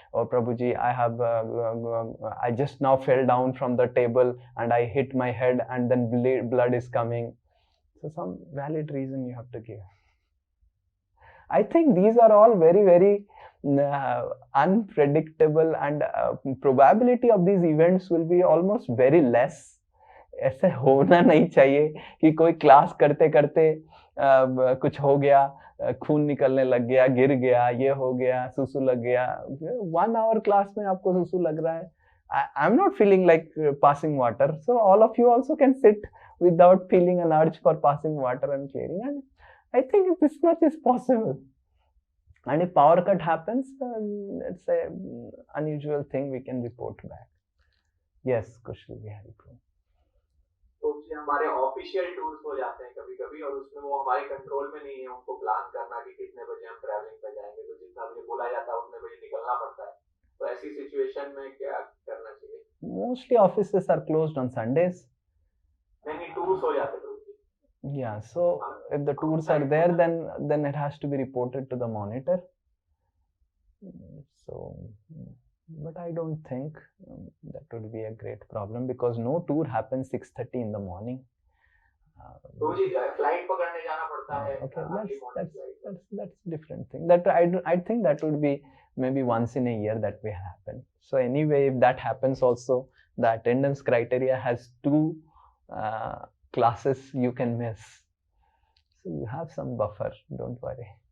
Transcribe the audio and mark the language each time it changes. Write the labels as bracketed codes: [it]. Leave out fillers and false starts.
[en] Oh, Prabhuji, I just now fell down from the table and I hit my head and then blood is coming. So some valid reason you have to give. I think these are all very, very unpredictable, and probability of these events will be almost very less. [hi] ऐसे होना नहीं चाहिए कि कोई class करते करते कुछ हो गया, खून निकलने लग गया, गिर गया, ये हो गया, सुसु लग गया. [en] 1 hour [hi] क्लास में आपको सुसु लग रहा है. [en] I'm not feeling like passing water. So all of you also can sit without feeling an urge for passing water and clearing. And I think this much is possible. And if power cut happens, it's an unusual thing we can report back. Yes, Kushal Bihari Prabhu. [hi] तो हमारे official tours हो जाते हैं कभी कभी, और उसमें वो हमारे कंट्रोल में नहीं है उनको प्लान करना कि कितने बजे हम ट्रैवलिंग पे जाएंगे. तो जितना बजे बोला जाता है उतने बजे निकलना पड़ता है. तो ऐसी सिचुएशन में क्या करना चाहिए? [en] Mostly offices are closed on Sundays. [hi] नहीं, टूर्स हो जाते हैं. [en] Yeah, so if the tours are there, then it has to be reported to the monitor. So, but I don't think that would be a great problem, because no tour happens 6:30 in the morning. [hi] Flight पकड़ने जाना पड़ता है. [en] Okay, that's different thing. That I think that would be maybe once in a year that will happen. So anyway, if that happens also, the attendance criteria has 2 classes you can miss. So you have some buffer, don't worry.